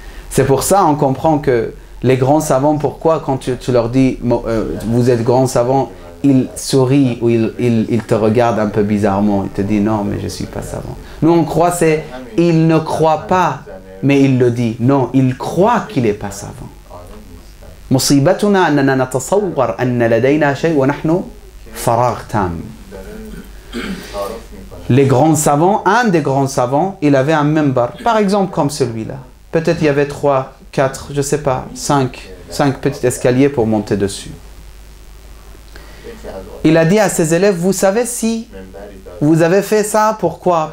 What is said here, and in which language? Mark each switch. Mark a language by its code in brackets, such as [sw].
[fr] C'est pour ça on comprend que les grands savants, pourquoi quand tu leur dis vous êtes grands savants, ils sourient ou ils te regardent un peu bizarrement, ils te disent non mais je suis pas savant. Nous on croit c'est il ne croit pas mais il le dit. Non, il croit qu'il n'est pas savant. [ar] مصيبتنا أننا نتصور أن لدينا شيء ونحن فراغ تام. [fr] Les grands savants, un des grands savants, il avait un minbar, par exemple comme celui-là. Peut-être il y avait 3, 4, je ne sais pas, 5 petits escaliers pour monter dessus. Il a dit à ses élèves, vous savez si vous avez fait ça, pourquoi?